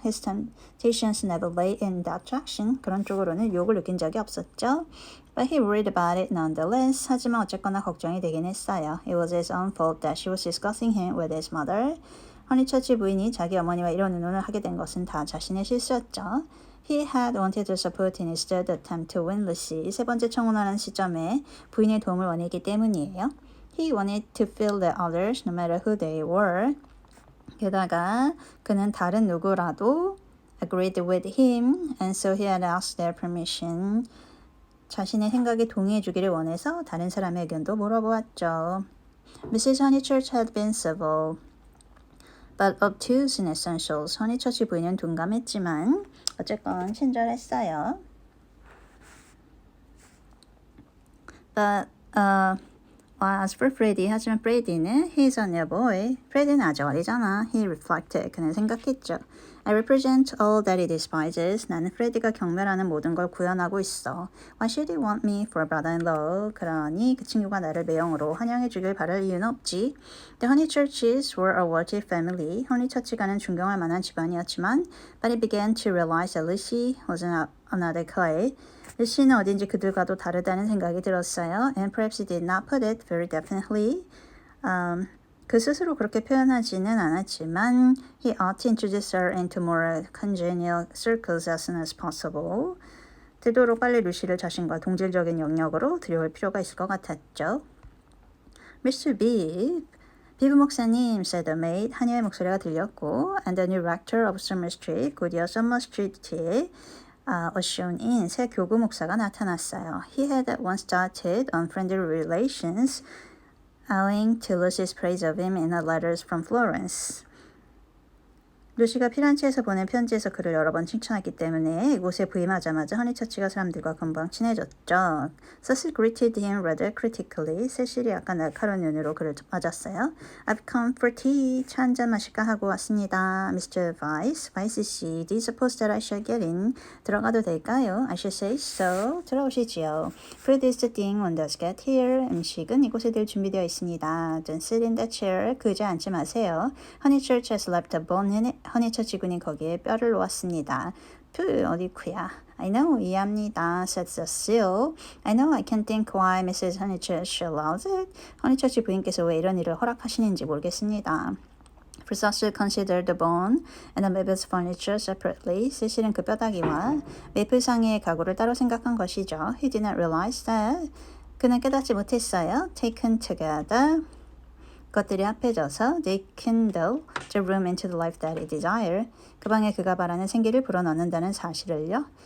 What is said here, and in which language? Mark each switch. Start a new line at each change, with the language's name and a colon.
English: His temptations never lay in that direction.
Korean: 그런 쪽으로는 유혹을 느낀 적이 없었죠.
English: But he worried about it nonetheless.
Korean: 하지만 어쨌거나 걱정이 되긴 했어요.
English: It was his own fault that she was discussing him with his mother.
Korean: 허니처치 부인이 자기 어머니와 이런 의논을 하게 된 것은 다 자신의 실수였죠.
English: He had wanted to support in his third attempt to win Lucy.
Korean: 세 번째 청혼하는 시점에 부인의 도움을 원했기 때문이에요.
English: He wanted to feel the others, no matter who they were.
Korean: 게다가 그는 다른 누구라도
English: agreed with him, and so he had asked their permission.
Korean: 자신의 생각에 동의해 주기를 원해서 다른 사람의 의견도 물어보았죠.
English: Mrs. Honeychurch had been civil, but obtuse in essentials.
Korean: 허니처치 부인은 둔감했지만 어쨌건 친절했어요.
English: But as for Freddie,
Korean: 하지만 Freddie는
English: he's only a boy.
Korean: Freddie는 아직 어리잖아.
English: He reflected.
Korean: 그는 생각했죠.
English: I represent all that he despises.
Korean: 나는 프레디가 경멸하는 모든 걸 구현하고 있어.
English: Why should he want me for a brother-in-law?
Korean: 그러니 그 친구가 나를 매형으로 환영해 주길 바랄 이유는 없지.
English: The Honeychurches were a wealthy family.
Korean: 허니처치가는 존경할 만한 집안이었지만
English: but he began to realize that Lucy was another clay.
Korean: 루시는 어딘지 그들과도 다르다는 생각이 들었어요.
English: And perhaps he did not put it very definitely.
Korean: 그 스스로 그렇게 표현하지는 않았지만
English: he ought to introduce her into more congenial circles as soon as possible.
Korean: 되도록 빨리 루시를 자신과 동질적인 영역으로 들여올 필요가 있을 것 같았죠.
English: Mr. Beebe,
Korean: 비브 목사님,
English: said the maid.
Korean: 하녀의 목소리가 들렸고
English: and the new rector of Summer Street,
Korean: 곧이어 Summer Street에
English: was shown in.
Korean: 새 교구 목사가 나타났어요.
English: He had at once started on friendly relations owing to Lucy's praise of him in her letters from Florence.
Korean: 루시가 피란체에서 보낸 편지에서 그를 여러 번 칭찬했기 때문에 이곳에 부임하자마자 허니처치가 사람들과 금방 친해졌죠.
English: Cecil greeted him rather critically.
Korean: 세실이 약간 날카로운 눈으로 그를 맞았어요.
English: I've come for tea.
Korean: 차 한잔 마실까 하고 왔습니다.
English: Mr. Vice, Vice 씨, do you suppose that I shall get in?
Korean: 들어가도 될까요?
English: I should say so.
Korean: 들어오시지요.
English: Food is the thing one does get here.
Korean: 음식은 이곳에 늘 준비되어 있습니다.
English: Don't sit in that chair.
Korean: 그 의자에 앉지 마세요.
English: Honeychurch has left a bone in it.
Korean: 허니처치 군이 거기에 뼈를 놓았습니다. 어디쿠야.
English: I know,
Korean: 이해합니다.
English: said Cecile. I know I can't think why Mrs. Honeychurch allows it.
Korean: 허니처치 부인께서 왜 이런 일을 허락하시는지 모르겠습니다.
English: For Cecile considered the bone and the Mabel's furniture separately.
Korean: 세실은 그 뼈다귀와 메이플상의 가구를 따로 생각한 것이죠.
English: He did not realize that.
Korean: 그는 깨닫지 못했어요.
English: Taken together.
Korean: 그것들이 합해져서
English: they kindle the room into the life that he desired.
Korean: 그 방에 그가 바라는 생기를 불어넣는다는 사실을요.